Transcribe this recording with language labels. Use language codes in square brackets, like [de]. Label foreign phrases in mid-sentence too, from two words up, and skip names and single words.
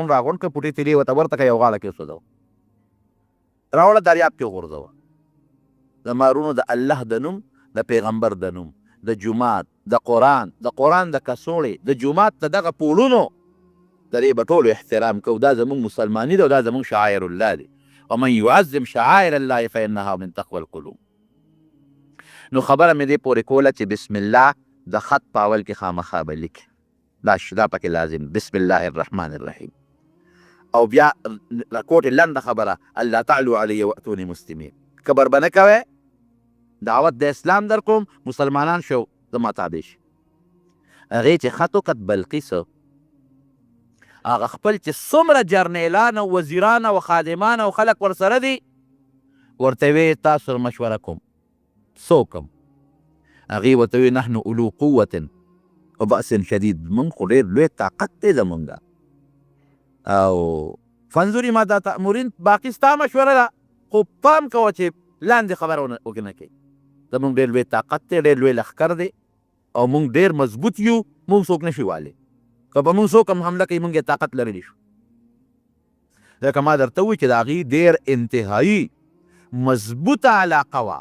[ps] غونډ راغونډ کړه، پوټې تیلې ورته ورته کړه، یو غاړه کې وسوځوه، راوړه دریاب کې وغورځوه. زما وروڼو د الله د نوم، د پیغمبر د نوم، د جومات، د قرآن د کڅوړې، د جومات د دغه پولونو د دې به ټولو احترام کوو. دا زموږ مسلماني ده او دا زموږ [ar] شعائر الله [ps] دی. [ar] ومن یعظم شعائر الله فانها من تقوى القلوب. [ps] نو خبره مې دې پورې کوله چې بسم الله د خط په اول کې خامخا به لیکي، دا پکې لازم، [ar] بسم الله الرحمن الرحیم. [ps] او بیا کوټې لنډه خبره، الله [ar] تعالو علی واتونی مسلمین. [ps] کبر به نه کوئ، دعوت د اسلام در کوم، مسلمانان شو زما تابع شي. هغې چې خط وکت بلقیس، هغه خپل چې څومره جرنیلان او وزیران او خادمان او خلک ورسره دي، ورته ویې تاسو سره مشوره کوم، څوک هم؟ هغې ورته ویې [ar] نحن اولو قوة و بأس شدید، [ps] موږ خو ډېر لوی طاقت دی زمونږ، او [ar] فانظري ماذا تأمرین. [ps] باقي ستا مشوره ده، خو پام کوه چې لاندې خبره ونه کوي. زمونږ ډېر لوی طاقت دی، ډېر لوی لښکر دی او موږ ډېر مضبوط یو، موږ څوک نشي والی. که په موږ څوک هم حمله کوي موږ یې طاقت لرلی شو. ځکه ما درته ووایي چې د هغې ډېر انتهایي مضبوطه علاقه وه.